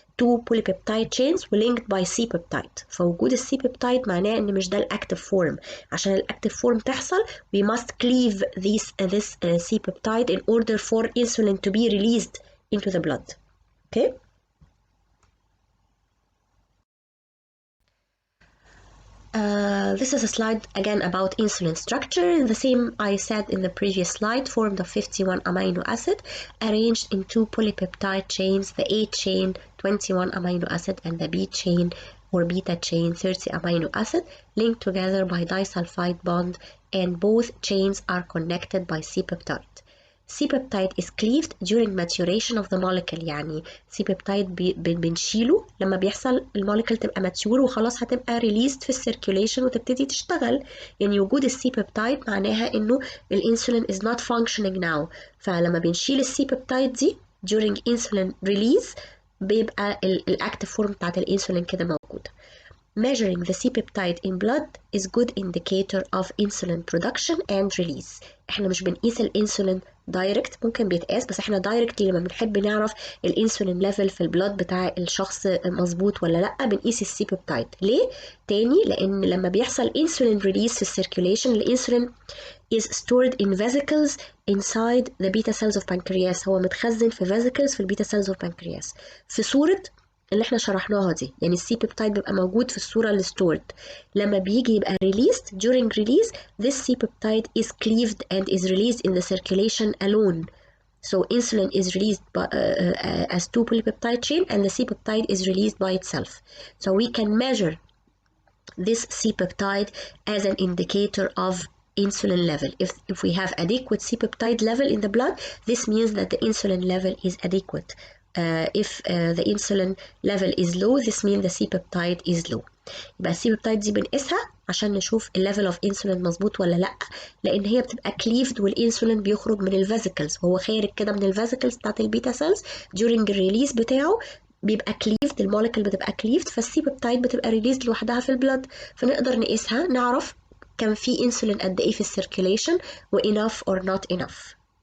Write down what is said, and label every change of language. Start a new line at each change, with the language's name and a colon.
English: Two polypeptide chains were linked by C-peptide.
Arabic: فوجود السي peptide معناه ان مش ده الاكتف فورم. عشان الاكتف فورم تحصل
English: we must cleave this C-peptide in order for insulin to be released into the blood. Okay. This is a slide again about insulin structure. The same I said in the previous slide, formed of 51 amino acid arranged in two polypeptide chains, the A chain 21 amino acid and the B chain or beta chain 30 amino acid, linked together by disulfide bond, and both chains are connected by C-peptide. C-peptide is cleaved during maturation of the molecule.
Arabic: يعني C-peptide بنشيله لما بيحصل المولكيول تبقى ماتيور وخلاص هتبقى released في السيركيوليشن وتبتدي تشتغل. يعني وجود الC-peptide معناها انه الانسولين
English: is not functioning now.
Arabic: فلما بنشيل الC-peptide دي
English: during insulin release
Arabic: بيبقى الاكتف فورم بتاعت الانسولين كده موجودة.
English: Measuring the C-peptide in blood is good indicator of insulin production and release.
Arabic: احنا مش بنقيس الانسولين دايركت، ممكن بيتقاس، بس احنا دايركتلي لما بنحب نعرف الانسولين ليفل في البلاد بتاع الشخص مظبوط ولا لا بنقيس السي بيبتايد. ليه؟ تاني لان لما بيحصل انسولين ريليس في السيركيوليشن الانسولين
English: is stored in vesicles inside the beta cells of pancreas.
Arabic: هو متخزن في vesicles في البيتا
English: cells of pancreas
Arabic: في صورة اللي احنا شرحناها دي. يعني السي بيبتايد بيبقى موجود في الصورة اللي stored. لما بيجي يبقى
English: released during release this C peptide is cleaved and is released in the circulation alone. So insulin is released as 2 polypeptide chain, and the C-peptide is released by itself. So we can measure this C-peptide as an indicator of insulin level. If we have adequate C-peptide level in the blood, this means that the insulin level is adequate. If the insulin level is low, this means the C-peptide is low.
Arabic: يبقى السي-peptide دي بنقيسها عشان نشوف الليفل اوف انسولين مظبوط ولا لا، لان هي بتبقى كليفد والانسولين بيخرج من الفيزيكلز، وهو خارج كده من الفيزيكلز بتاعت البيتا سيلز during الريليز بتاعه بيبقى كليفد، المولكيول بتبقى كليفد، فالسي-peptide بتبقى ريليزد لوحدها في البلد، فنقدر نقيسها نعرف كان في انسولين قد ايه في السيركيليشن و
English: enough or not enough.